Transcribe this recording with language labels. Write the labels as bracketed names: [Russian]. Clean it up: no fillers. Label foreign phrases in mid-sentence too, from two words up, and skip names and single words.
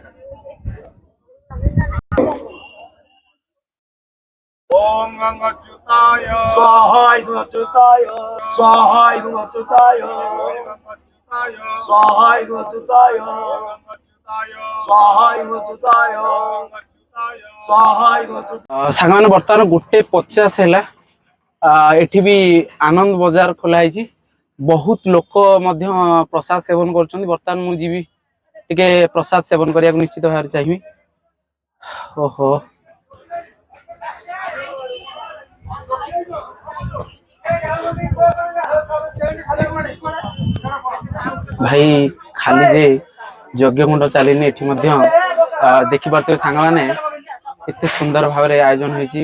[Sanskrit] ओम गंगाच्युता स्वाहा इदं अच्युताय स्वाहा इदं अच्युताय स्वाहा इदं अच्युताय स्वाहा इदं अच्युताय स्वाहा इदं अच्युताय। [Odia] ସାଙ୍ଗମାନେ ବର୍ତ୍ତମାନ 1:50 ହେଲା। ଏଠି ବି ଆନନ୍ଦ ବଜାର ଖୋଲା ହେଇଛି। ବହୁତ ଲୋକ ମଧ୍ୟ ପ୍ରସାଦ ସେବନ କରୁଛନ୍ତି। ବର୍ତ୍ତମାନ ମୁଁ ଯିବି ଟିକେ ପ୍ରସାଦ ସେବନ କରିବାକୁ ନିଶ୍ଚିତ ଭାବରେ ଚାହିଁବି। ଓହୋ ଭାଇ ଖାଲି ଯେ ଯଜ୍ଞ କୁଣ୍ଡ ଚାଲିନି, ଏଠି ମଧ୍ୟ ଦେଖିପାରୁଥିବେ ସାଙ୍ଗମାନେ କେତେ ସୁନ୍ଦର ଭାବରେ ଆୟୋଜନ ହେଇଛି।